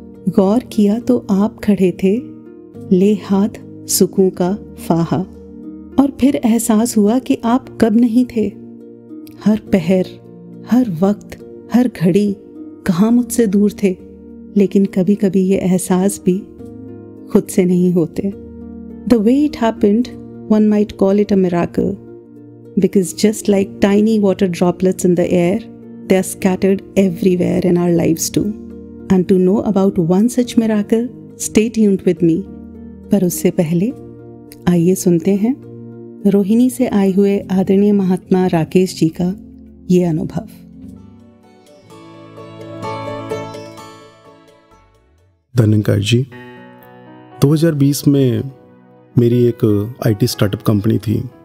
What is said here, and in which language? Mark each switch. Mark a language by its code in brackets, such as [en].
[hi] गौर किया तो आप खड़े थे, ले हाथ सुकून का फाहा। और फिर एहसास हुआ कि आप कब नहीं थे। हर पहर, हर वक्त, हर घड़ी कहाँ मुझसे दूर थे। लेकिन कभी कभी ये एहसास भी खुद से नहीं होते। [en] The way it happened, one might call it a miracle, because just like tiny water droplets in the air, they are scattered everywhere in our lives too. And to know about one such miracle, stay tuned with me. [hi] पर उससे पहले आइए सुनते हैं रोहिणी से आए हुए आदरणीय महात्मा राकेश जी का ये अनुभव। धन्यकार जी, 2020 में मेरी एक आईटी स्टार्टअप कंपनी थी।